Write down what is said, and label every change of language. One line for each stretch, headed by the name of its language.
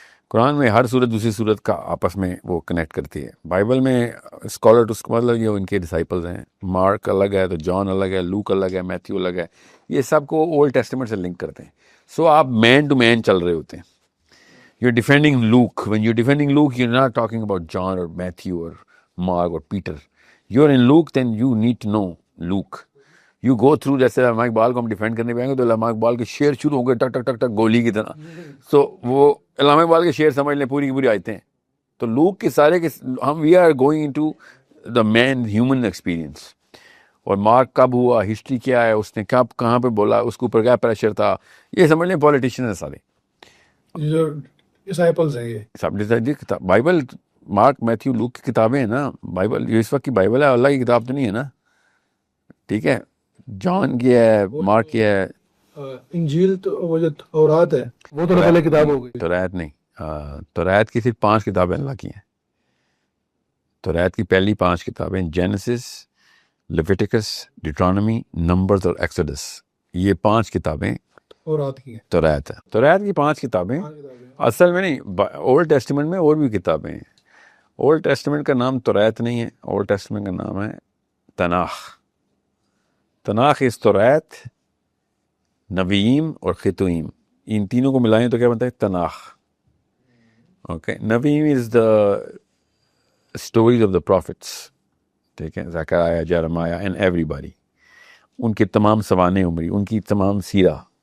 Urdu: قرآن میں ہر صورت دوسری صورت کا آپس میں وہ کنیکٹ کرتی ہے. بائبل میں اسکالر ٹو مطلب یہ ان کے ڈسائپلز ہیں. مارک الگ ہے تو جان الگ ہے, لوک الگ ہے, میتھیو الگ ہے. یہ سب کو اولڈ ٹیسٹمنٹ سے لنک کرتے ہیں. سو آپ مین ٹو مین چل رہے ہوتے ہیں.
English: You're defending Luke. When you're defending Luke, you're not talking about John or Matthew or Mark or Peter. You're in Luke, then you need to know Luke. You go through,
Urdu: جیسے علامہ اقبال کو ہم defend کرنے پہ آئیں گے تو علامہ اقبال کے شعر شروع ہوں گے ٹک ٹک ٹک ٹک گولی کی طرح. سو وہ علامہ اقبال کے شعر سمجھ لیں پوری کی پوری آیتیں ہیں. تو لوک کے سارے کے ہم
English: We are going into the main human experience.
Urdu: اور مارک کب ہوا, ہسٹری کیا ہے, اس نے کب کہاں پہ بولا, اس کے اوپر کیا پریشر تھا, یہ سمجھ لیں پولیٹیشین ہیں سارے. ڈسائپلز ہیں یہ سب. بائبل مارک میتھیو لوک کی کتابیں ہیں نا. بائبل یہ اس وقت کی بائبل ہے, اللہ کی کتاب تو نہیں ہے نا. ٹھیک ہے, جان کی ہے, مارک کی ہے. انجیل تو وہ جو تورات ہے وہ تو پہلے کتاب ہو گئی. توریت نہیں, توریت کی صرف 5 کتابیں اللہ کی ہیں. توریت کی پہلی 5 کتابیں جینیسس, لیویٹیکس, ڈیٹرانومی, نمبرز اور ایکسوڈس. یہ 5 کتابیں تورات کی ہیں. توریت ہے. توریت کی 5 کتابیں اصل میں نہیں, اولڈ ٹیسٹمنٹ میں اور بھی کتابیں ہیں. اولڈ ٹیسٹمنٹ کا نام توریت نہیں ہے, اولڈ ٹیسٹمنٹ کا نام ہے تناخ. تناخ از توریت, نویم اور خطویم. ان تینوں کو ملائیں تو کیا بنتا ہے تناخ.
English: Okay, Nevi'im is the stories of the prophets.
Urdu: ٹھیک ہے, زکریا, جرمیہ
English: And everybody.
Urdu: ان کی تمام سوانح عمری, ان کی تمام سیرہ.